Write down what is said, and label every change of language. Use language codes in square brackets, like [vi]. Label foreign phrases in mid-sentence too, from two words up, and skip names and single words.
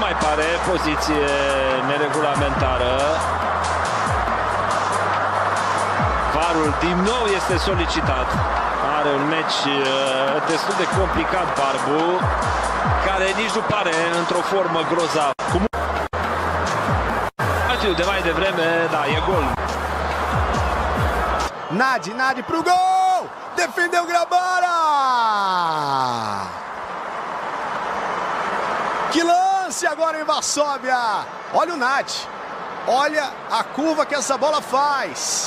[ro] mișcare, poziție neregulamentară. VAR-ul din nou este solicitat. Are un meci destul de complicat Barbu, care nici nu pare într-o formă grozavă. De mai devreme, da, e gol. [pt] Nadi pro gol! Defendeu Grabara! Que lance agora em Varsóvia! Olha o Nadi, olha a curva que essa bola faz.